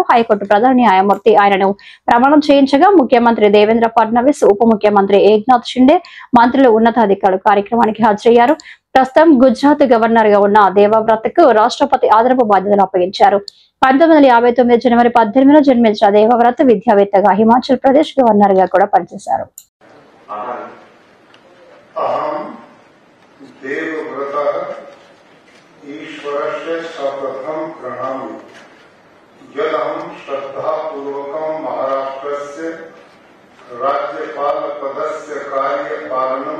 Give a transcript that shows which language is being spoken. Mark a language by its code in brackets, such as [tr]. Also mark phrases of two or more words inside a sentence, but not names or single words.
[te] హైకోర్టు ప్రధాన న్యాయమూర్తి ఆయనను ప్రమాణం చేయించగా ముఖ్యమంత్రి దేవేంద్ర ఫడ్నవీస్, ఉప ముఖ్యమంత్రి ఏక్నాథ్ షిండే, మంత్రులు, ఉన్నతాధికారులు కార్యక్రమానికి హాజరయ్యారు. ప్రస్తుతం గుజరాత్ గవర్నర్ గా ఉన్న దేవవ్రత్ కు రాష్ట్రపతి అదనపు బాధ్యతలు అప్పగించారు. 1959 జనవరి 18న జన్మించిన దేవవ్రత్ విద్యావేత్తగా హిమాచల్ ప్రదేశ్ గవర్నర్ గా కూడా పనిచేశారు. [sa] ईश्वरस्य सर्वप्रथम प्रणमामि। यदहं श्रद्धापूर्वकं महाराष्ट्रस्य राज्यपाल पदस्य कार्यपालनं